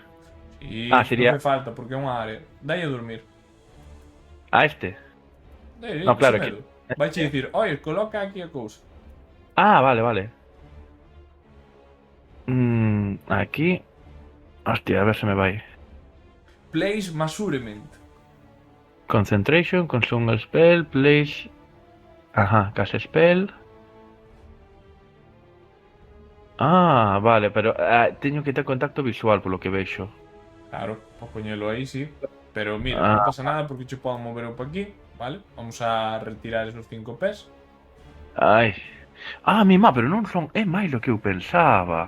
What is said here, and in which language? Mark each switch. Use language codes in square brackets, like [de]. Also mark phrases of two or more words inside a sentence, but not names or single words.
[gl] Sí, sería... non me falta, porque é unha área. Dai a dormir. Este? No, claro que... Vai che dicir, oi, coloca aquí a cousa. Vale. Aquí... Hostia, a ver se me vai. [en] Place measurement. Concentration, consume a spell, place... Ajá, cast spell... [gl] Vale, pero teño que ter contacto visual polo que vexo. Claro, para poñelo aí, sí. Pero mira, non pasa nada porque che podo mover eu pa aquí, vale? [es] Vamos a retirar esos 5 pés. [gl] Mima, pero non son... É máis do que eu pensaba.